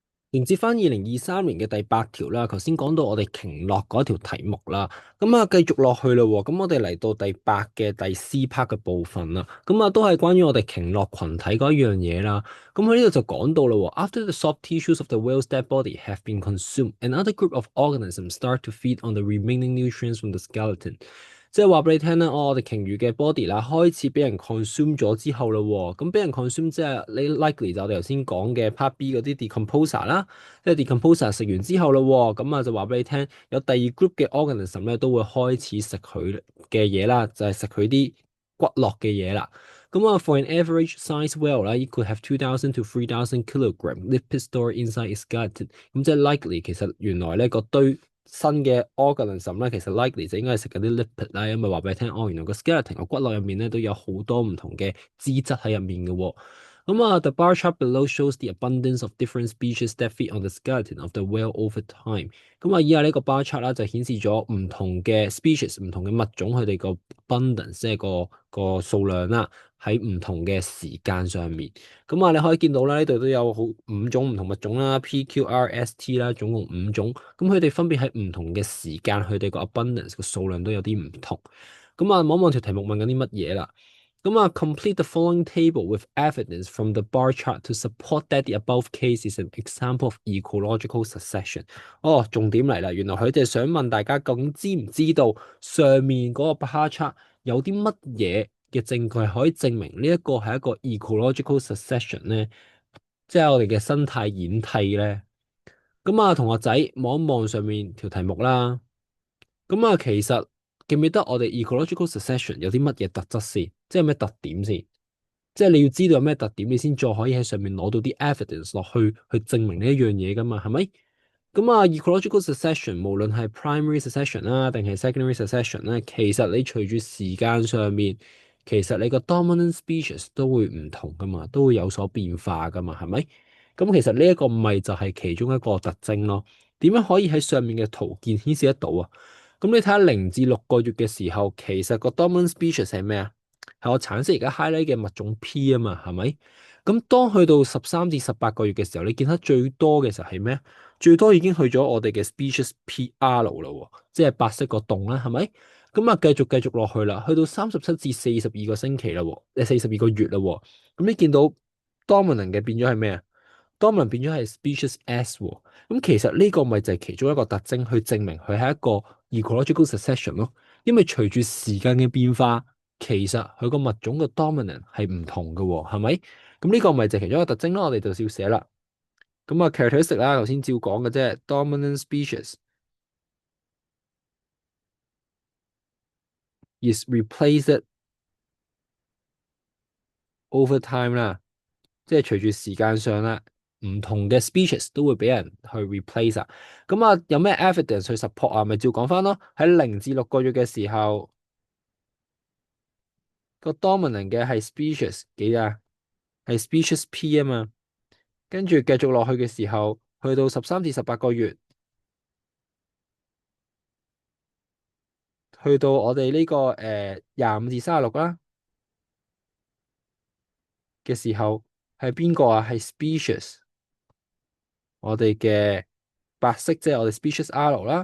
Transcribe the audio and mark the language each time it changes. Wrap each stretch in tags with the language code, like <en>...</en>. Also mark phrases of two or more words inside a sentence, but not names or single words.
<yue>迎接翻2023年嘅第八條啦，頭先講到我哋鯨落嗰條題目啦，繼續落去啦喎，咁我哋嚟到第八嘅第</yue> <en>C part</en> <yue>嘅部分啦，都係關於我哋鯨落群體嗰一樣嘢啦，咁喺呢度就講到啦喎 ，</yue> <en>After the soft tissues of the whale's dead body have been consumed, another group of organisms start to feed on the remaining nutrients from the skeleton。</en> <yue>即係話俾你聽啦，我哋鯨魚嘅 body 啦，開始俾人 consume 咗之後啦，咁俾人 consume 即係你 likely 就我哋頭先講嘅</yue> <en>part B</en> <yue>嗰啲 decomposer 啦，即係 decomposer 食完之後啦，就話俾你聽，有第二 group 嘅 organism 咧都會開始食佢嘅嘢啦，就係食佢啲骨骼嘅嘢啦。</yue> <en>For an average size whale</en> <yue>啦，</yue> <en>it could have 2,000 to 3,000 kilogram lipid store inside its skeleton。</en> <yue>咁即係 likely 其實原來咧個堆新嘅 organism 咧，其實 likely 就應該係食緊啲 lipid 啦，因為話俾你聽，原來個 skeleton 個骨骼入面咧都有好多唔同嘅脂質喺入面嘅喎。</yue> <en>The bar chart below shows the abundance of different species that feed on the skeleton of the whale over time。</en> <yue>以下呢個</yue> <en>bar chart</en> <yue>啦，就顯示咗唔同嘅 species、唔同嘅物種佢哋個 abundance，即係個數量啦，喺唔同嘅時間上面。你可以見到啦，呢度都有五種唔同物種啦，P、Q、R、S、T 啦，總共五種。佢哋分別喺唔同嘅時間，佢哋個 abundance 個數量都有啲唔同。望一望條題目問緊啲乜嘢啦？</yue> <en>Complete the following table with evidence from the bar chart to support that the above case is an example of ecological succession。</en> <yue>重點嚟啦，原來佢哋想問大家究竟知唔知道上面嗰個</yue> <en>bar chart</en> <yue>有啲乜嘢嘅證據可以證明呢一個係一個</yue> <en>ecological succession</en> <yue>咧？即係我哋嘅生態演替咧。同學仔望一望上面條題目啦。其實記唔記得我哋</yue> <en>ecological succession</en> <yue>有啲乜嘢特質先？即係咩特點先？即係你要知道有咩特點，你先再可以喺上面攞到啲 evidence 落去證明呢一樣嘢噶嘛？係咪？</yue> <en>ecological succession</en> <yue>無論係</yue> <en>primary succession</en> <yue>啦，定係</yue> <en>secondary succession</en> <yue>咧，其實你隨住時間上面，其實你個</yue> <en>dominant species</en> <yue>都會唔同噶嘛，都會有所變化噶嘛，係咪？其實呢一個咪就係其中一個特徵咯。點樣可以喺上面嘅圖片顯示得到啊？你睇下0至6個月嘅時候，其實個</yue> <en>dominant species</en> <yue>係咩啊？係我橙色而家 highlight 嘅物種 P 啊嘛，係咪？當去到13至18個月嘅時候，你見得最多嘅時候係咩？最多已經去咗我哋嘅</yue> <en>species PR</en> <yue>啦喎，即係白色個洞啦，係咪？繼續落去啦，去到37至42個星期啦喎，42個月啦喎。你見到 dominant 嘅變咗係咩啊？dominant 變咗係</yue> <en>species S</en> <yue>喎。其實呢個咪就係其中一個特徵，去證明佢係一個</yue> <en>ecological succession</en> <yue>咯。因為隨住時間嘅變化，其實佢個物種嘅 dominant 係唔同嘅喎，係咪？呢個咪就係其中一個特徵咯。我哋就要寫啦。characteristic 啦，頭先照講嘅啫 ，</yue> <en>dominant species is replaced over time</en> <yue>啦，即係隨住時間上啦，唔同嘅 species 都會俾人去 replace 啊。有咩 evidence 去 support 啊？咪照講翻咯。喺0至6個月嘅時候，個 dominant 嘅係 species 幾啊？係</yue> <en>species P</en> <yue>啊嘛。跟住繼續落去嘅時候，去到13至18個月，去到我哋呢個25至36啦嘅時候，係邊個啊？係 species，我哋嘅白色即係我哋</yue> <en>species R</en> <yue>啦。</yue>